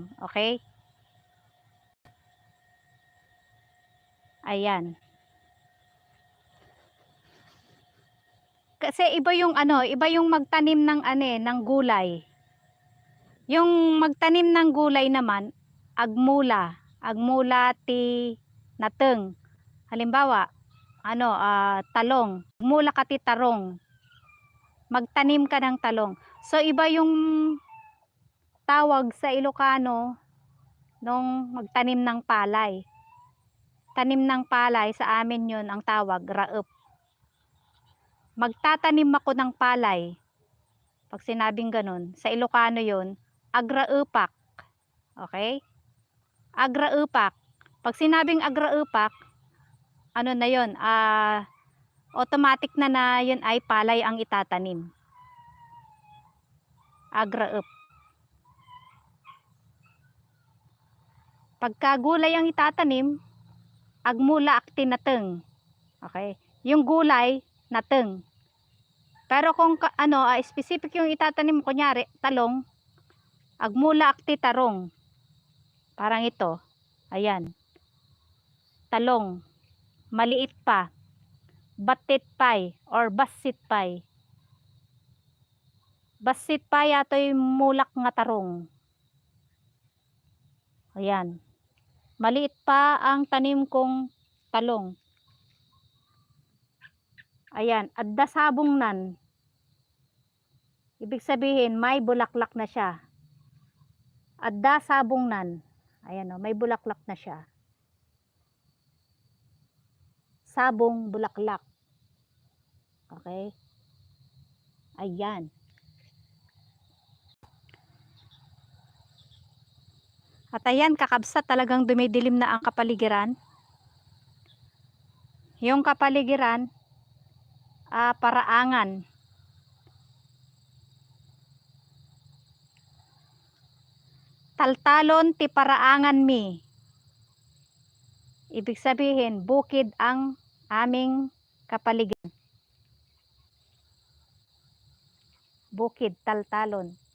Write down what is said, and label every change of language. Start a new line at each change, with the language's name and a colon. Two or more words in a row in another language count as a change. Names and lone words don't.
Filipino: Okay? Ayan. Kasi iba yung iba yung magtanim ng ng gulay. Yung magtanim ng gulay naman,
Iloko: agmula. Agmula ti nateng.
Filipino: Halimbawa, talong.
Iloko: Agmula ka ti tarong.
Filipino: Magtanim ka ng talong. So iba yung tawag sa Ilocano nung magtanim ng palay. Tanim ng palay sa amin yun ang tawag, raep. Magtatanim ako ng palay. Pag sinabing ganun, sa Ilocano yun, agraepak.
Iloko: Okay? Agraepak.
Filipino: Pag sinabing agraepak, na yun, automatic na yun ay palay ang itatanim. Agraep. Pagka gulay ang itatanim,
Iloko: agmula akti nateng.
Filipino: Okay? Yung gulay, nateng. Pero kung specific yung itatanim, kunyari, talong,
Iloko: agmula akti tarong.
Filipino: Parang ito. Ayan. Talong. Maliit pa.
Iloko: Batit pay or basit pay. Basit pay ato'y mulak nga tarong.
Filipino: Ayan. Maliit pa ang tanim kong talong. Ayan.
Iloko: Adda sabong nan.
Filipino: Ibig sabihin, may bulaklak na siya.
Iloko: Adda sabong nan.
Filipino: Ayan may bulaklak na siya. Sabong bulaklak. Okay? Ayan. At ayan, kakabsat, talagang dumidilim na ang kapaligiran. Yung kapaligiran,
Iloko: paraangan. Taltalon ti paraangan mi.
Filipino: Ibig sabihin, bukid ang aming kapaligiran. Bukid, taltalon.